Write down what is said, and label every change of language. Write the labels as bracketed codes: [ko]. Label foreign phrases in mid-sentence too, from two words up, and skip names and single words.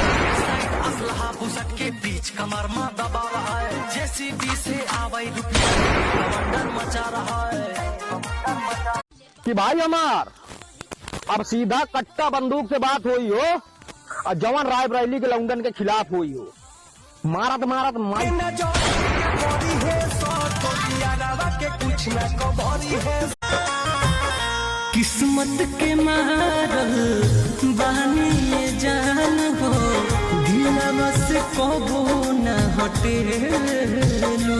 [bho] के बीच कमर में दबा रहा है, जेसीबी से आवाई मचा रहा है कि भाई हमार अब सीधा कट्टा बंदूक से बात हुई हो और जवान रायबरेली के लौंडन के खिलाफ हुई हो। मारत मारत किस्मत के मारल बानी ये जान हो, दिलवा से कबो न हटेलू।